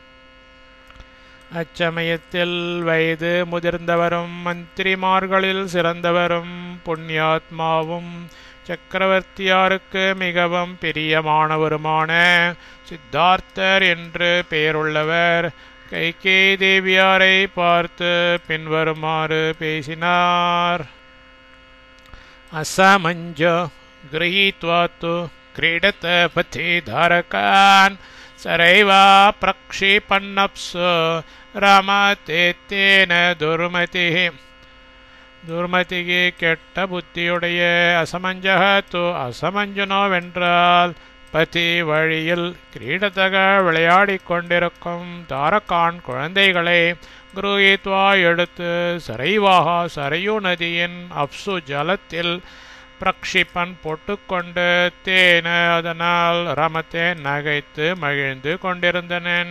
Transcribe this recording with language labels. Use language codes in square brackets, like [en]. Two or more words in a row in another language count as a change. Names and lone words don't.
[ta] அச்சமயத்தில் வயது முதிர்ந்தவரும் மந்திரிமார்களில் சிறந்தவரும் புண்ணியாத்மாவும் சக்கரவர்த்தியாருக்கு மிகவும் பிரியமானவருமான சித்தார்த்தர் என்று பெயருள்ளவர் கைகேயி தேவியாரை பார்த்து பின்வருமாறு பேசினார். [sa] असमञ्जो गृहीत्वा क्रीडत पथि धारकान् सरैवा प्रक्षिपन्नप्सु रमतेन दुर्मतिः. [ta] துர்மதிக்கு கெட்ட புத்தியுடைய அசமஞ்சகத்து அசமஞ்சனோவென்றால் பதி வழியில் கிரீடத்தக விளையாடிக் கொண்டிருக்கும் தாரகான் குழந்தைகளை குருஹித்வா எடுத்து சரைவாக சரையு நதியின் அப்சு ஜலத்தில் பிரக்ஷிப்பன் போட்டுக்கொண்டு தேன அதனால் ரமத்தை நகைத்து மகிழ்ந்து கொண்டிருந்தனன்.